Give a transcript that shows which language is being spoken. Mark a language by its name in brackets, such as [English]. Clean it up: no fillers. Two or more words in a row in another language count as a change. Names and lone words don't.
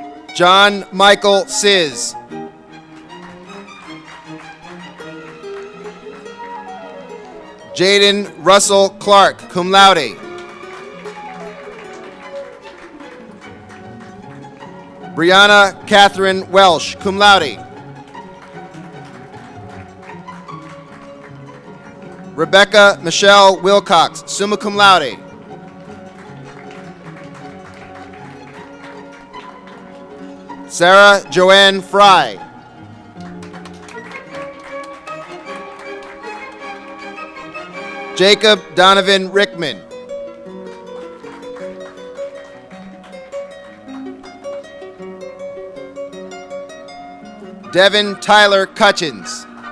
[English] John Michael Sizz. Jaden Russell Clark, [Latin] cum laude. [English] Brianna Catherine Welsh, [Latin] cum laude. [English] Rebecca Michelle Wilcox, [Latin] summa cum laude. [English] Sarah Joanne Fry. Jacob Donovan Rickman. Devin Tyler Cutchins.